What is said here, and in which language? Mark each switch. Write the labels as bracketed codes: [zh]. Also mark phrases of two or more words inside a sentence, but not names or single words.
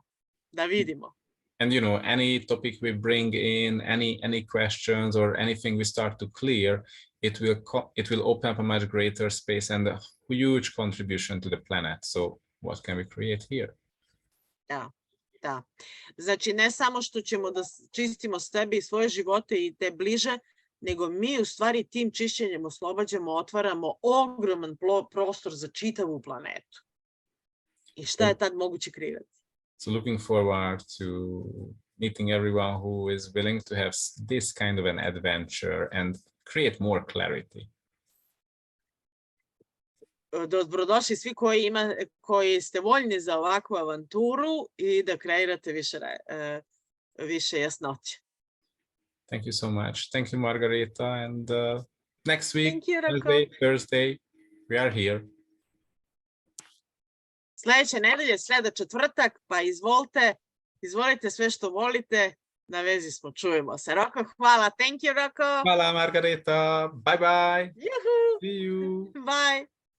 [sr] Da vidimo. [en] And, you know, any topic we bring in, any questions or anything we start to clear, it will open up a much greater space and a huge contribution to the planet. So what can we create here? [sr] Da. Znači, ne samo što ćemo da čistimo sebe i svoje živote i te bliže, nego mi u stvari tim čišćenjem oslobađamo, otvaramo ogroman prostor za čitavu planetu. I šta je tad moguće kreirati? [en] So looking forward to meeting everyone who is willing to have this kind of an adventure and create more clarity. [sr] Dobrodošli svi koji ste voljni za ovakvu avanturu i da kreirate više jasnoće. [en] Thank you so much. Thank you, Margareta. And next week, Thursday, we are here. [sr] Sljedeće nedelje, sreda, četvrtak, pa izvolite sve što volite. Na vezi smo, čujemo se. Roko, hvala. [en] Thank you, Roko. [sr] Hvala, Margareta. [en] Bye bye. Juhu. See you. Bye.